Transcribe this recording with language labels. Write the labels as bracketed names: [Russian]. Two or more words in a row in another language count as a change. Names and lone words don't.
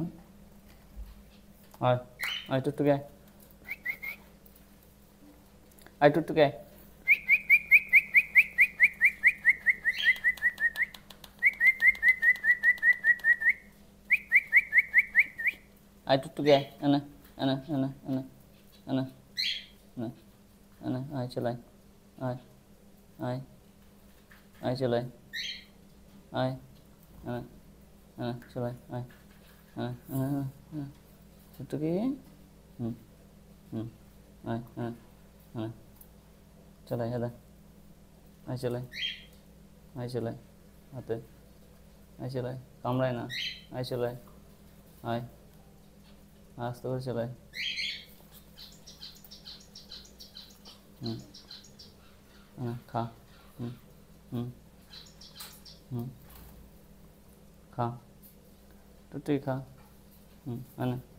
[Bangla] আর আয় টুকটুকি আয়, আয় টুকটুকি আয়, আয় টুকটুকি আয়, এনে এনে এনে এনে এনে এনে এনে, আয় চলাই, আয় আয় আয় চলাই, আয় এনে এনে চলাই, আয় এনে এনে এনে টুকটুকি, হুম হুম, আয় এনে এনে চলাই, হেদা আয় চলাই, আয় চলাই হাতে, আয় চলাই, কামড়ায় না, আয় চলাই, আয় আস্তে করে চলাই, হুম খা, হুম হুম হুম খা, টুকটুকি খা, হুম এনে